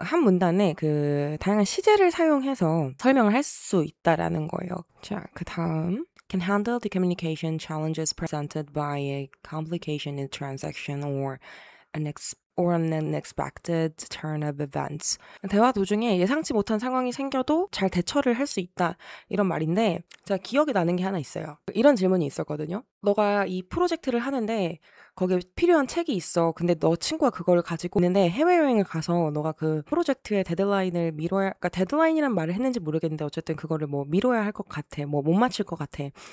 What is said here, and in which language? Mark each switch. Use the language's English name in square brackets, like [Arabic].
[Korean] 한 문단에 그 다양한 시제를 사용해서 설명을 할 수 있다라는 거예요. 자, 그 다음. [English] Can handle the communication challenges presented by a complication in transaction or an unexpected turn of events. [Korean] 대화 도중에 예상치 못한 상황이 생겨도 잘 대처를 할 수 있다. 이런 말인데 제가 기억이 나는 게 하나 있어요. 이런 질문이 있었거든요. 너가 이 프로젝트를 하는데 거기에 필요한 책이 있어. 근데 너 친구가 그걸 가지고 있는데 해외여행을 가서 너가 그 프로젝트의 데드라인을 미뤄야, 그러니까 데드라인이란 말을 했는지 모르겠는데 어쨌든 그거를 뭐 미뤄야 할 것 같아. 뭐 못 맞힐 것 같아.